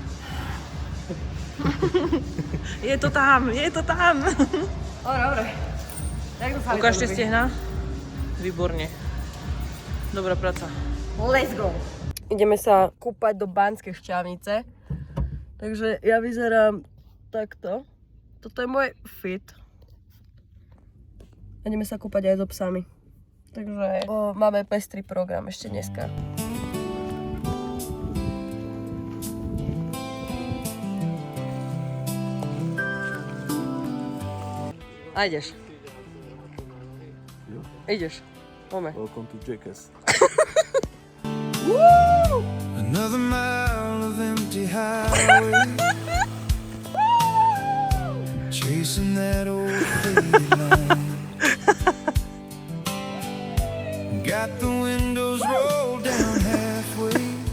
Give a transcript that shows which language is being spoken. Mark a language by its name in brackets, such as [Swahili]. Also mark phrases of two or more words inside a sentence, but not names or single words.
[Slovak] Je to tam, je to tam. Dobre. Jak to sa Ukážte stehna. Výborne. Dobrá práca. [English] Let's go. [Slovak] Ideme sa kúpať do Banskej Štiavnice. Takže ja vyzerám takto. Toto je môj fit. Ideme sa kúpať aj so psami. Takže máme pestrý program ešte dneska. A ideš. Ideš. Poďme. [English] Welcome to Jackass. Another mile of empty highway. Chasing that old faded line. Got the windows rolled down halfway.